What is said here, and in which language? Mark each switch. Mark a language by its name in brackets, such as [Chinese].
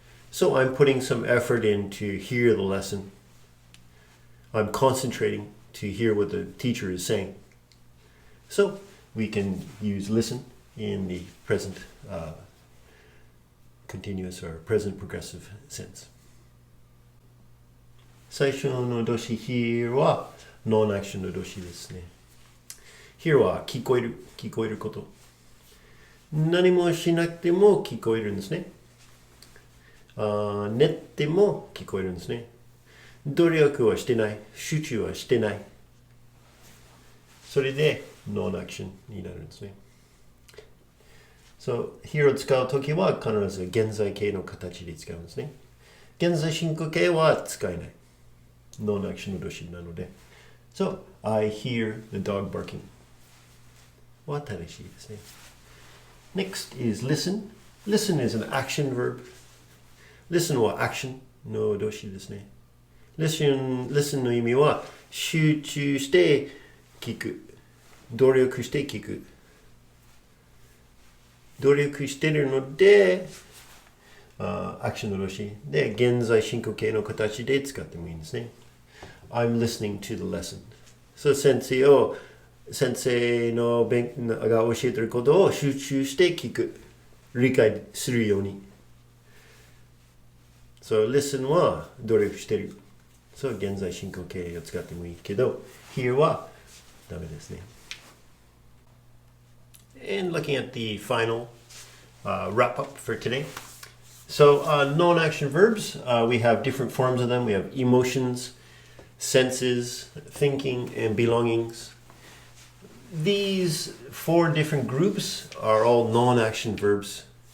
[English] So I'm putting some effort in to hear the lesson. I'm concentrating to hear what the teacher is saying. So we can use listen in the present continuous or present progressive sense. [Japanese] 最初の動詞 hear はノンアクションの動詞ですね。 hear は聞こえること。何もしなくても聞こえるんですね。寝ても聞こえるんですね。努力はしてない。集中はしてない。それでノンアクションになるんですね。 So, here を使うときは必ず現在形の形で使うんですね。現在進行形は使えない。ノンアクションの動詞なので。 [English] So, I hear the dog barking [Japanese] は正しいですね。 [English] Next is listen. Listen is an action verb. [Japanese] Listen は action の動詞ですね。Listen の意味は集中して聞く。努力して聞く。努力してるので、アクションの動詞で現在進行形の形で使ってもいいんですね。 [English] I'm listening to the lesson. [Japanese] So 先生のが教えていることを集中して聞く。理解するように。 So, listen は努力してる。So, 現在進行形を使ってもいいけど、hear はダメですね。 [English] And looking at the final wrap up for today. So, non-action verbs, we have different forms of them. We have emotions, senses, thinking, and belongings. These 4 different groups are all non-action verbs.